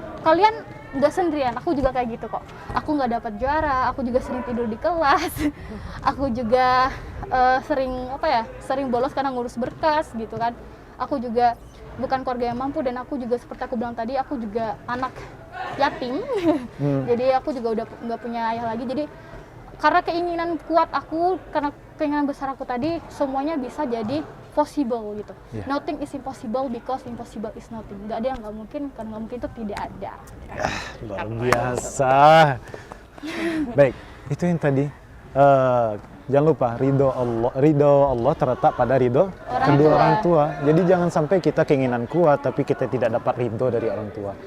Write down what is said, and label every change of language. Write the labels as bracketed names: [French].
[Indonesian] Kalian nggak sendirian, aku juga kayak gitu kok. Aku nggak dapat juara, aku juga sering tidur di kelas, aku juga sering bolos karena ngurus berkas gitu kan. Aku juga bukan keluarga yang mampu, dan aku juga seperti aku bilang tadi, aku juga anak yatim. Jadi aku juga udah nggak punya ayah lagi. Jadi karena keinginan kuat aku, karena keinginan besar aku tadi, semuanya bisa jadi possible gitu. [English] Yeah. Nothing is impossible because impossible is nothing. [Indonesian] Nggak ada yang nggak mungkin, karena nggak mungkin itu tidak ada. Luar biasa. Baik, itu yang tadi. Jangan lupa ridho Allah terletak pada ridho kedua orang tua. Jadi jangan sampai kita keinginan kuat tapi kita tidak dapat ridho dari orang tua.